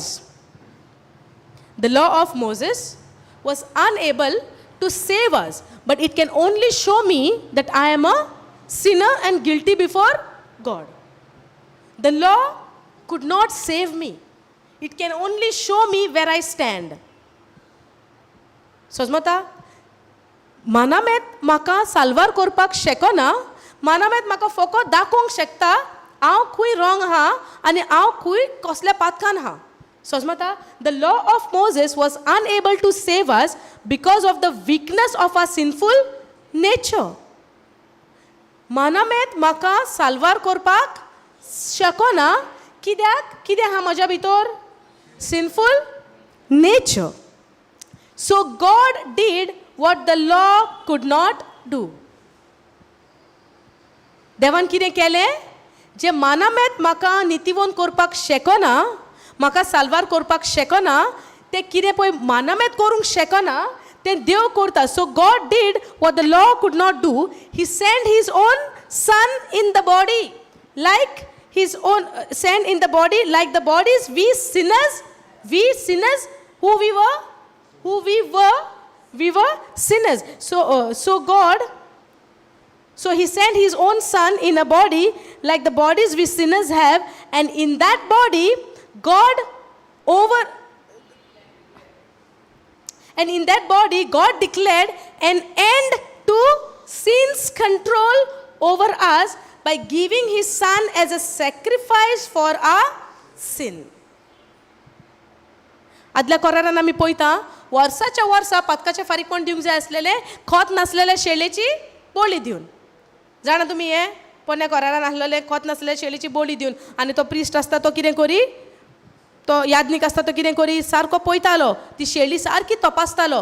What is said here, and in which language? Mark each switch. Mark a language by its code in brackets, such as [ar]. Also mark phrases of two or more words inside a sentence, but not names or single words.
[en] The law of Moses was unable to save us, but it can only show me that I am a sinner and guilty before God. The law could not save me. It can only show me where I stand. [kok] समजता? मानामेत म्हाका साल्वार करपाक शकना, मानामेत म्हाका फकत दाखोवंक शकता हांव खूंय रॉंग आहा आनी हांव खूंय कसल्या पातकान आहा. समजता? [en] The law of Moses was unable to save us because of the weakness of our sinful nature. [kok] मानामेत म्हाका साल्वार करपाक शकना, कित्याक? कितें आहा म्हज्या भितर? [en] sinful nature. So God did what the law could not do. [kok] देवान कितें केलें? जे मानामेत म्हाका नितिवोन करपाक शकना, म्हाका साल्वार करपाक शकना, ते कितें पळय मानामेत करूंक शकना तें देव करता. [en] So God did what the law could not do. He sent his own Son in the body, like his own sent in the body, like the bodies we sinners who we were sinners. So God, so he sent his own Son in a body like the bodies we sinners have, and in that body God declared an end to sin's control over us by giving his Son as a sacrifice for our sin. [kok] आदल्या कोरारान आमी पळयता, वर्साच्या वर्सा पातकाचे फारीकपण दिवंक जाय आसलेले, खत नासलेल्या शेळेची बोली दिवन. जाणा तुमी हे पोन्या कोरारान आसलेले खत नासलेल्या शेळेची बोली दिवन, आनी तो प्रिस्ट आसता तो कितें करी, तो याज्ञीक आसता तो कितें करी, सारको पळयतालो, ती शेळी सारकी तपासतालो.